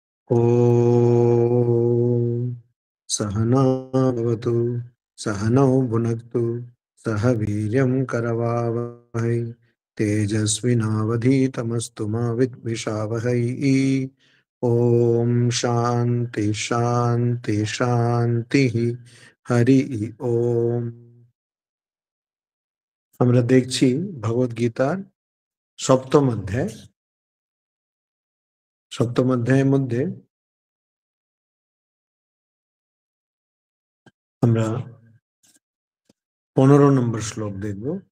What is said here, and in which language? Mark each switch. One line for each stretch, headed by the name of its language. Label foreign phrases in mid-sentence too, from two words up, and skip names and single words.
Sanskrit: ॐ सहना भवतु सहनौ भुनक्तु सह वीर्यं करवावहै तेजस्विनावधीतमस्तु मा विद्विषावहै। ॐ शान्ति शान्ति शान्तिः। हरि ओम।
Bangla: আমরা দেখছি ভগবদ গীতার সপ্তম অধ্যায়ের মধ্যে আমরা 15 নম্বর শ্লোক দেখব।